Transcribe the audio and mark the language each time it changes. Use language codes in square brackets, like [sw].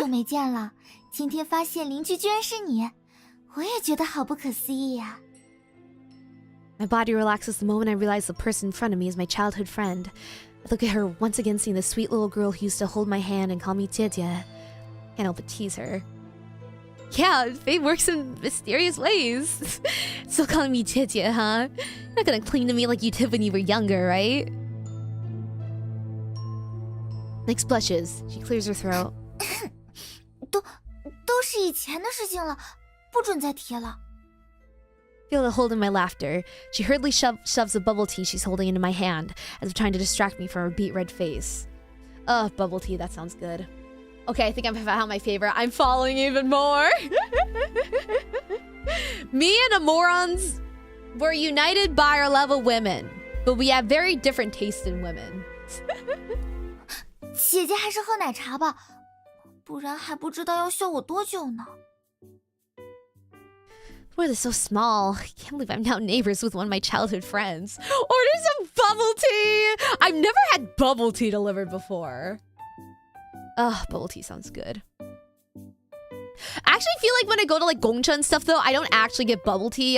[zh] 久没见了，今天发现邻居居然是你，我也觉得好不可思议呀。 [en] My body relaxes the moment I realize the person in front of me is my childhood friend. I look at her once again, seeing the sweet little girl who used to hold my hand and call me Jie. Can't help but tease her. Yeah, fate works in mysterious ways. Still calling me Jie, huh? You're not gonna cling to me like you did when you were younger, right? Nyx blushes. She clears her throat. [zh] 都是以前的事情了，不准再提了。 [en] Feel the hold in my laughter. She hurriedly shoves a bubble tea she's holding into my hand, as if trying to distract me from her beet red face. Ugh, bubble tea, that sounds good. Okay, I think I've found my favorite. I'm following even more. Me and Amorons were united by our love of women, but we have very different tastes in women. [zh] 姐姐还是喝奶茶吧，不然还不知道要笑我多久呢。 [en] World is so small. I can't believe I'm now neighbors with one of my childhood friends. Order some bubble tea! I've never had bubble tea delivered before. Ugh, bubble tea sounds good. I actually feel like when I go to like Gongcha and stuff though, I don't actually get bubble tea.